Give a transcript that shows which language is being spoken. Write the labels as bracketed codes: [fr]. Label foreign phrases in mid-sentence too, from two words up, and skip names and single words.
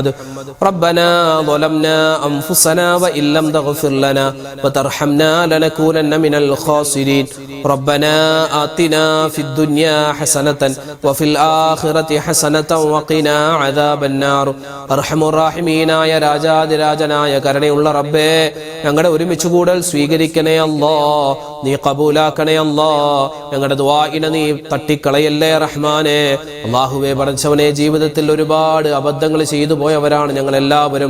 [ar] ربنا ظلمنا أنفسنا وإن لم تغفر لنا وترحمنا لنكونن من الخاسرين. ربنا آتنا في الدنيا حسنة وفي الآخرة حسنة وقنا عذاب النار. أرحم الراحمين [ml] ആയ രാജാതിരാജനായ കരുണയുള്ള റബ്ബേ, ഞങ്ങളുടെ ഒരുമിച്ച് കൂടൽ സ്വീകരിക്കണേ അല്ലാ, നീ കബൂലാക്കണേ അല്ലാ. ഞങ്ങളുടെ ദുആഇനെ നീ തട്ടിക്കളയല്ലേ റഹ്മാനെ. അല്ലാഹുവേ പടച്ചവനെ, ജീവിതത്തിൽ ഒരുപാട് അബദ്ധങ്ങൾ ചെയ്തു പോയവരാണ് ഞങ്ങൾ എല്ലാവരും.